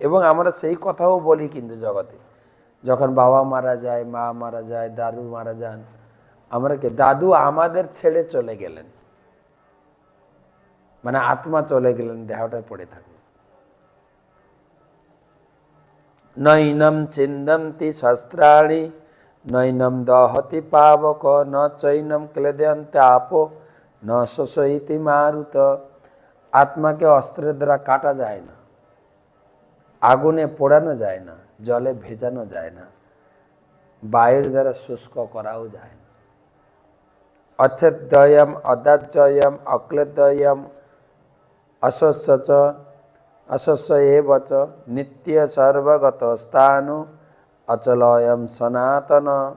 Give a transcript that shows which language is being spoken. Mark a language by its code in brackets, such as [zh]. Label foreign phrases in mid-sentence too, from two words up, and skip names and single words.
[bn] এবং আমরা সেই কথাও বলি কিন্তু জগতে, যখন বাবা মারা যায়, মা মারা যায়, দাদু মারা যান, আমরা কি দাদু আমাদের ছেড়ে চলে গেলেন, মানে আত্মা চলে গেলেন, দেহটা পড়ে থাকলো। [sa] নৈনম ছিন্দন্তি শস্ত্রাণি নৈনম দহতি পাবক ন চৈনম ক্লেদয়ন্তে আপো ন শোষয়িতি মারুত। [bn] আত্মাকে অস্ত্রের দ্বারা কাটা যায় না, আগুনে পোড়ানো যায় না, জলে ভেজানো যায় না, বায়ুর দ্বারা শুষ্ক করাও যায় না। [sa] অচ্ছেদ্যয়ম অদাহ্যয়ম অক্লেদ্যয়ম অশস্য অশস্য এবচ নিত্য সর্বগত স্থাণু অচলয়ম সনাতন।